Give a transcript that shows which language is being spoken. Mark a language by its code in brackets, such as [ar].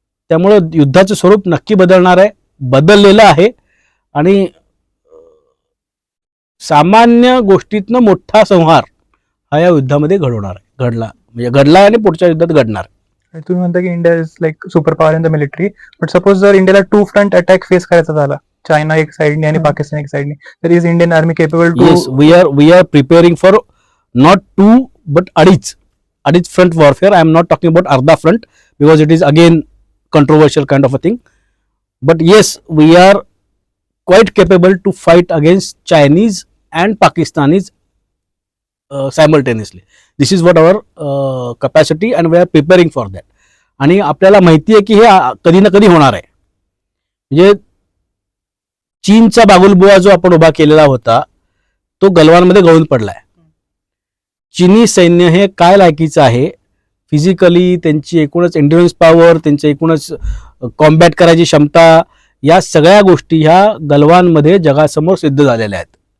[mr] त्यामुळं युद्धाचं स्वरूप नक्की बदलणार आहे, बदललेलं आहे आणि सामान्य गोष्टीतनं मोठा संहार हा या युद्धामध्ये घडला आणि पुढच्या युद्धात घडणार. तुम्ही म्हणता की [en] India is like super power in the military, but suppose जर इंडियाला 2 front attack face करायचा झाला, China एक साइडने आणि पाकिस्तान एक साइडने, तर is Indian army capable to? Yes, we are preparing for not 2 but अडीच front warfare. I am not talking about अर्धा front because it is again controversial kind of a thing. But yes, we are quite capable to fight against Chinese and Pakistanis simultaneously. This is what our capacity and we are preparing for that. [mr] आणि आपल्याला माहिती आहे की हे कधी ना कधी होणार आहे. म्हणजे चीनचा बागुलबुवा जो आपण उभा केलेला होता तो गलवानमध्ये गळून पडलाय. चीनी सैन्य हे काय लायकीचं आहे, फिजिकली त्यांची एकूणच एंड्युरन्स पॉवर, त्यांची एकूणच कॉम्बॅट करायची क्षमता, या सगळ्या गोष्टी ह्या गलवानमध्ये जगासमोर सिद्ध झालेल्या आहेत.